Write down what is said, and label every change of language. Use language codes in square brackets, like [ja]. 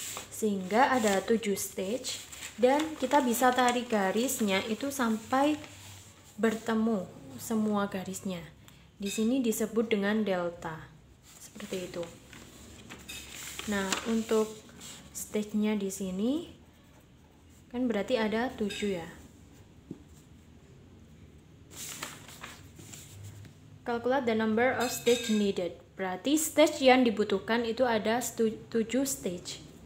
[id] Sehingga ada 7 stage dan kita bisa tarik garisnya itu sampai bertemu semua garisnya. Di sini disebut dengan delta. Seperti itu. Nah, untuk stage-nya di sini kan berarti ada 7 ya. [en] Calculate the number of stage needed. [id] Berarti stage yang dibutuhkan itu ada 7 stage.